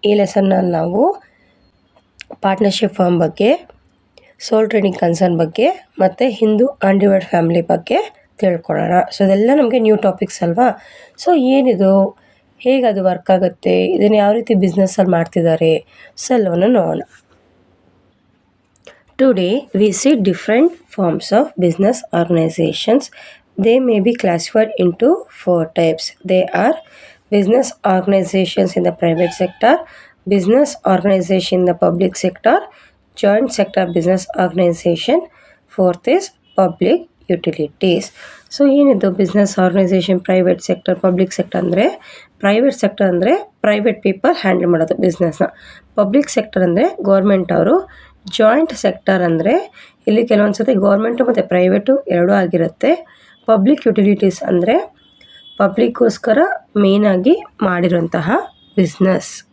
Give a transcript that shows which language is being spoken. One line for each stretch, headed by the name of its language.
Kannada: ಈ ಲೆಸನ್ನಲ್ಲಿ ನಾವು partnership firm ಬಗ್ಗೆ, ಸೋಲ್ ಟ್ರೇಡಿಂಗ್ ಕನ್ಸರ್ನ್ ಬಗ್ಗೆ ಮತ್ತು ಹಿಂದೂ ಅನ್ಡಿವೈಡ್ ಫ್ಯಾಮಿಲಿ ಬಗ್ಗೆ ತಿಳ್ಕೊಳ್ಳೋಣ. ಸೊ ಇದೆಲ್ಲ ನಮಗೆ ನ್ಯೂ ಟಾಪಿಕ್ಸ್ ಅಲ್ವಾ. ಸೊ ಏನಿದು, ಹೇಗೆ ಅದು ವರ್ಕ್ ಆಗುತ್ತೆ, ಇದನ್ನು ಯಾವ ರೀತಿ ಬಿಸ್ನೆಸ್ಸಲ್ಲಿ ಮಾಡ್ತಿದ್ದಾರೆ, ಸೊ ಎಲ್ಲವನ್ನು ನೋಡೋಣ.
English: Today we see different forms of business organizations. They may be classified into 4 types. They are business organizations in the private sector, business organization in the public sector, joint sector business organization. Fourth is public utilities.
Kannada: So ಏನಿದು business organization, private sector, public sector ಅಂದರೆ private sector ಅಂದರೆ private people handle ಮಾಡೋದು ಬಿಸ್ನೆಸ್ನ. Public sector ಅಂದರೆ government ಅವರು. Joint sector ಅಂದರೆ ಇಲ್ಲಿ ಕೆಲವೊಂದು ಸತಿ ಗೌರ್ಮೆಂಟು ಮತ್ತು ಪ್ರೈವೇಟು ಎರಡೂ ಆಗಿರುತ್ತೆ. ಪಬ್ಲಿಕ್ ಯುಟಿಲಿಟೀಸ್ ಅಂದರೆ ಪಬ್ಲಿಕ್ಕೋಸ್ಕರ ಮೇಯ್ನಾಗಿ ಮಾಡಿರೋಂತಹ ಬಿಸ್ನೆಸ್.